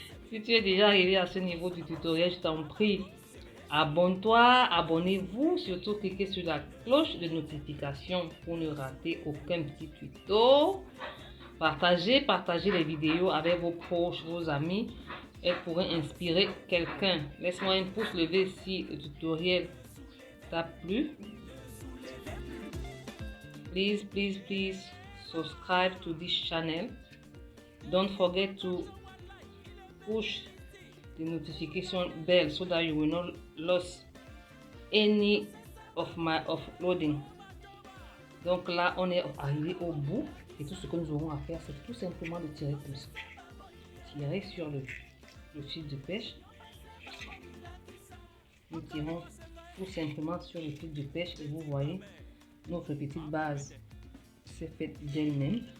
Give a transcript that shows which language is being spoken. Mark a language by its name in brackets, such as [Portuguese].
[French] Si tu es déjà arrivé à ce niveau du tutoriel, je t'en prie, abonne-toi, abonnez-vous, surtout cliquez sur la cloche de notification pour ne rater aucun petit tuto. Partagez les vidéos avec vos proches, vos amis. Elles pourraient inspirer quelqu'un. Laisse-moi un pouce levé si le tutoriel t'a plu. [English] Please subscribe to this channel. Don't forget to push the notification bell so that you will not lose any of my uploading. [French] Donc là, on est arrivé au bout et tout ce que nous aurons à faire, c'est tout simplement de tirer comme ça. Tirer sur le fil de pêche. Nous tirons tout simplement sur le fil de pêche et vous voyez, notre petite base s'est faite d'elle-même.